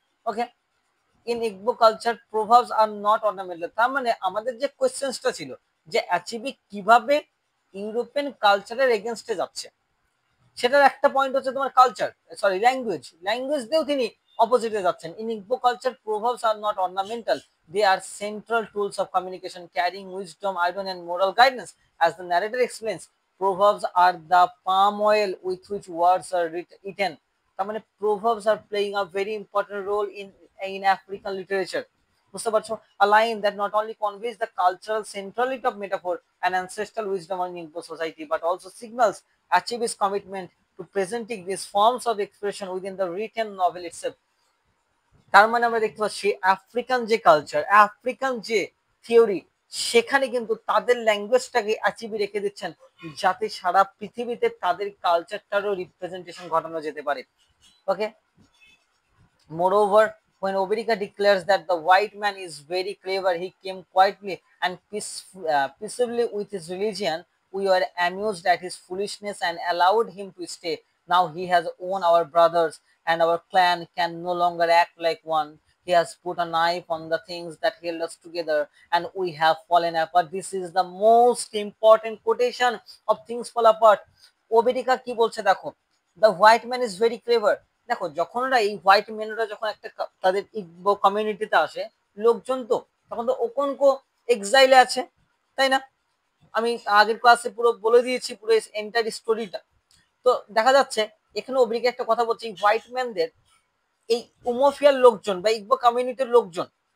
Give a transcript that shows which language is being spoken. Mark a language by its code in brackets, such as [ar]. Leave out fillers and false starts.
[en] Okay, in Igbo culture proverbs are not ornamental. [bn] তার মানে আমাদের যে কোয়েশ্চেন্সটা ছিল যে অ্যাচিভি কিভাবে ইউরোপিয়ান কালচারের এগেনস্টে যাচ্ছে, সেটার একটা পয়েন্ট হচ্ছে তোমার কালচার, সরি ল্যাঙ্গুয়েজ, ল্যাঙ্গুয়েজ দিয়েও তিনি অপোজিটে যাচ্ছেন। [en] In Igbo culture proverbs are not ornamental, they are central tools of communication carrying wisdom, irony and moral guidance. As the narrator explains, proverbs are the palm oil with which words are eaten. [bn] তার মানে [en] proverbs are playing a very important role in African literature, [bn] বুঝতে পারছো? [en] A line that not only conveys the cultural centrality of metaphor and ancestral wisdom in Igbo society but also signals Achebe's commitment to presenting these forms of expression within the written novel itself. [bn] তার মানে আমরা দেখতে পাচ্ছি African যে culture, African যে theory, সেখানে কিন্তু তাদের ল্যাঙ্গুয়েজটাকে অ্যাচিভি রেখে দিচ্ছেন যাতে সারা পৃথিবীতে তাদের কালচারটারও রিপ্রেজেন্টেশন ঘটানো যেতে পারে। [en] Okay, moreover, when Oberica declares that the white man is very clever, he came quietly and peaceably with his religion, we were amused at his foolishness and allowed him to stay. Now he has won our brothers and our clan can no longer act like one. He has put a knife on the things that held us together and we have fallen apart. This is the most important quotation of Things Fall Apart. Oberica [bn] কি বলছে দেখো, [en] the white man is very clever. [bn] দেখো, যখন ওরা এই white মেনরা যখন একটা তাদের ইগবো কমিউনিটিতে আসে লোকজন, তো তখন তো ওকনকো এক্সাইলে আছে, তাই না? আমি আগের ক্লাসে পুরো বলে দিয়েছি পুরো এন্টার স্টোরিটা। তো দেখা যাচ্ছে এখানে ওব্রিকে একটা কথা বলছে, হোয়াইট ম্যানদের এই উমোফিয়ার লোকজন বা ইগবো কমিউনিটির লোকজন